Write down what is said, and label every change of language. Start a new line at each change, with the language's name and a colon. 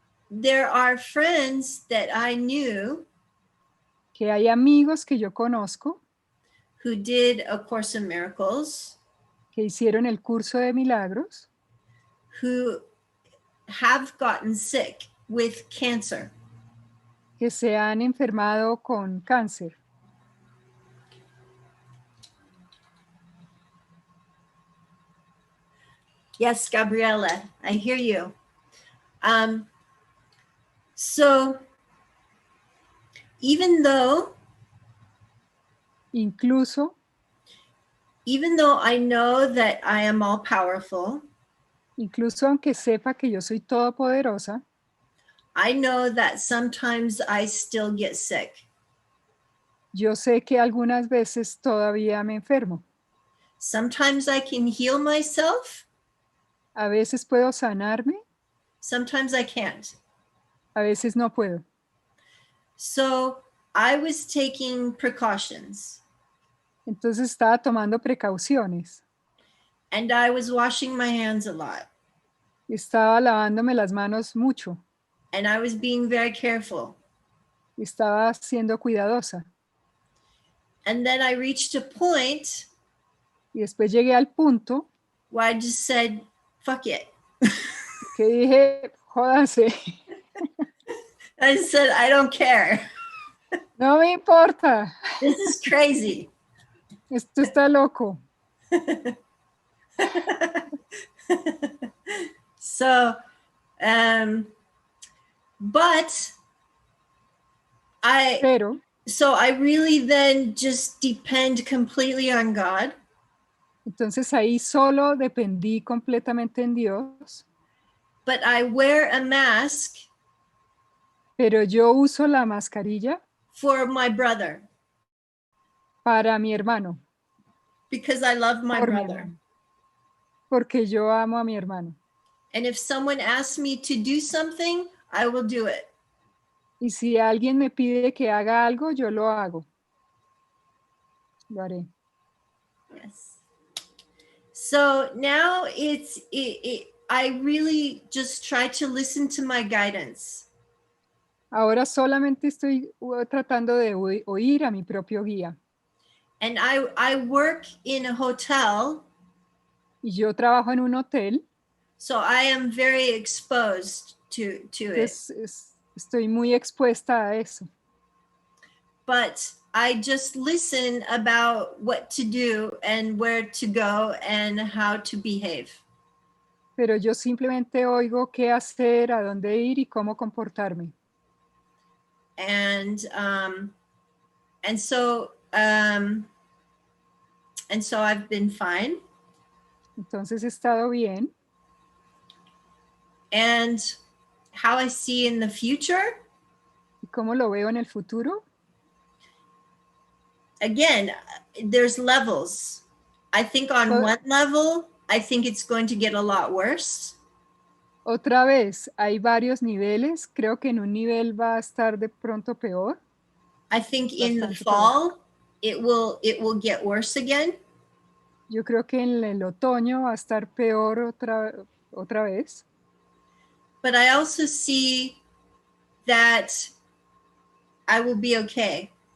English: there are friends that I knew
Spanish: que hay amigos que yo conozco
English: who did A Course in Miracles,
Spanish: que hicieron el curso de milagros,
English: who have gotten sick with cancer.
Spanish: que se han enfermado con cáncer.
English: Yes, Gabriela, I hear you. So even though
Spanish: Incluso
English: I know that I am all powerful,
Spanish: aunque sepa que yo soy todopoderosa,
English: I know that sometimes I still get sick.
Spanish: yo sé que algunas veces todavía me enfermo.
English: Sometimes I can heal myself,
Spanish: A veces puedo sanarme,
English: sometimes I can't.
Spanish: a veces no puedo.
English: So I was taking precautions
Spanish: Entonces estaba tomando precauciones.
English: and I was washing my hands a lot
Spanish: Estaba lavándome las manos mucho.
English: and I was being very careful.
Spanish: Estaba siendo cuidadosa.
English: And then I reached a point
Spanish: Y después llegué al punto
English: where I just said, fuck it.
Spanish: que dije, jódanse,
English: I said, I don't care.
Spanish: no me importa,
English: This is crazy.
Spanish: esto está loco.
English: So, but
Spanish: Pero
English: I really then just depend completely on God.
Spanish: entonces ahí solo dependí completamente en Dios,
English: But I wear a mask
Spanish: pero yo uso la mascarilla
English: for my brother
Spanish: para mi hermano,
English: because I love my
Spanish: por mi
English: brother.
Spanish: hermano, porque yo amo a mi hermano.
English: And if someone asks me to do something, I will do it.
Spanish: Y si alguien me pide que haga algo, yo lo hago. Lo haré.
English: Yes. So now I really just try to listen to my guidance.
Spanish: Ahora solamente estoy tratando de oír a mi propio guía.
English: And I work in a hotel,
Spanish: Y yo trabajo en un hotel,
English: so I am very exposed to it.
Spanish: entonces estoy muy expuesta a eso.
English: But I just listen about what to do and where to go and how to behave.
Spanish: Pero yo simplemente oigo qué hacer, a dónde ir y cómo comportarme.
English: And so I've been fine.
Spanish: Entonces he estado bien.
English: And how I see in the future,
Spanish: ¿Y cómo lo veo en el futuro?
English: again, there's levels. I think on Well- one level, I think it's going to get a lot worse.
Spanish: Otra vez, hay varios niveles. Creo que en un nivel va a estar de pronto peor.
English: I think in the
Spanish: Bastante
English: fall, it will get worse again.
Spanish: Yo creo que en el otoño va a estar peor otra vez.
English: But I also see that I will be okay.